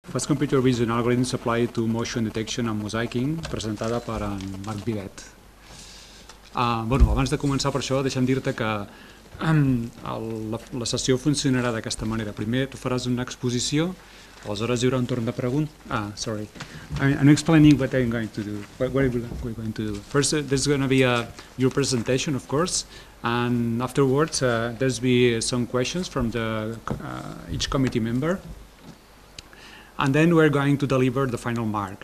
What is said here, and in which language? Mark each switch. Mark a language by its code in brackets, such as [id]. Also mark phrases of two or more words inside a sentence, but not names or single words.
[ca] Fast Computer Vision Algorithms Applied to Motion Detection and Mosaicing, presentada per en Marc Vivet. Bueno, abans de començar per això, deixa'm dir-te que la sessió funcionarà d'aquesta manera. Primer tu faràs una exposició, aleshores hi haurà un torn de preguntes. [en] Sorry. I'm explaining what I'm going to do. What we're going to do. First, there's going to be your presentation, of course, and afterwards there's be some questions from each committee member. And then we're going to deliver the final mark.